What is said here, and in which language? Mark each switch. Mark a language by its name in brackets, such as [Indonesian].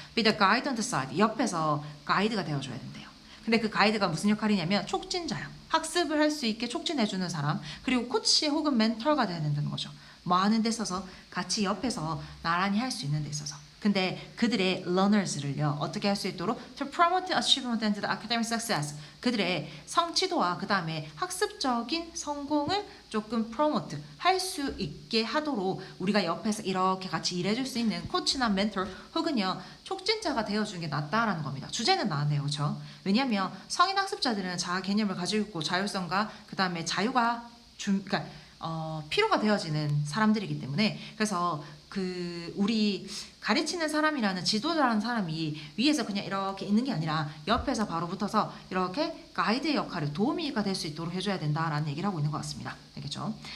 [English] Be the guide on the side. [Korean] 옆에서 가이드가 되어줘야 된대요. 근데 그 가이드가 무슨 역할이냐면 촉진자야. 학습을 할 수 있게 촉진해주는 사람. 그리고 코치 혹은 멘토가 되어야 된다는 거죠. 뭐 하는 데 있어서 같이 옆에서 나란히 할 수 있는 데 있어서. 근데 그들의 learners를요. 어떻게 할 수 있도록 [English] to promote achievement and the academic success. [Korean] 그들의 성취도와 그 다음에 학습적인 성공을 조금 promote 할 수 있게 하도록 우리가 옆에서 이렇게 같이 일해줄 수 있는 코치나 멘토 혹은요 촉진자가 되어주는 게 낫다라는 겁니다. 주제는 나왔네요, 그렇죠? 왜냐하면 성인 학습자들은 자아 개념을 가지고 있고 자율성과 그 다음에 자유가 그러니까 필요가 되어지는 사람들이기 때문에 그래서 그 우리 가르치는 사람이라는 지도자라는 사람이 위에서 그냥 이렇게 있는 게 아니라 옆에서 바로 붙어서 이렇게 가이드의 역할을 도우미가 될 수 있도록 해줘야 된다라는 얘기를 하고 있는 것 같습니다. 알겠죠?